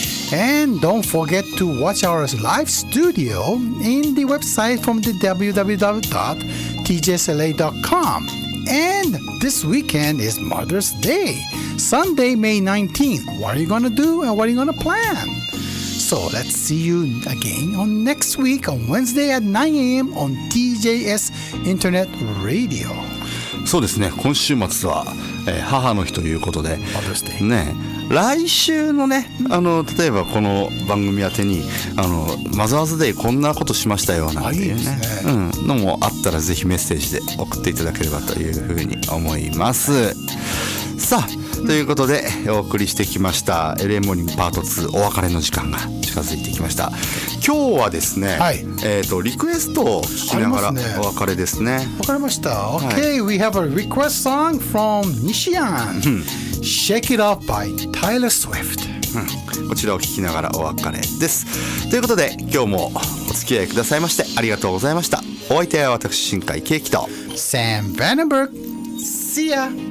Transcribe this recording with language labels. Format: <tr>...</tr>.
<en>And don't forget to watch our live studio in the website from the www.tjsla.com. And this weekend is Mother's Day, Sunday, May 19th. What are you going to do and what are you going to plan? So let's see you again on next week on Wednesday at 9 a.m. on TJS Internet Radio.</en> <ja>そうですね、今週末は、母の日ということで、ね、来週のね、例えばこの番組宛てにマザーズデーこんなことしましたよなんていうね、のもあったらぜひメッセージで送っていただければというふうに思います。さあ、ということでお送りしてきました LA モーニングパート2、お別れの時間が近づいてきました。今日はですね、リクエストを聞きながらお別れですね。わかりました。</ja> <en>Okay, we have a request song from Nishian. Shake It Off by Taylor Swift.</en> <ja>こちらを聞きながらお別れです。ということで今日もお付き合いくださいましてありがとうございました。お相手は私新海圭樹と</ja> <en>Sam Vandenberg. See ya.</en>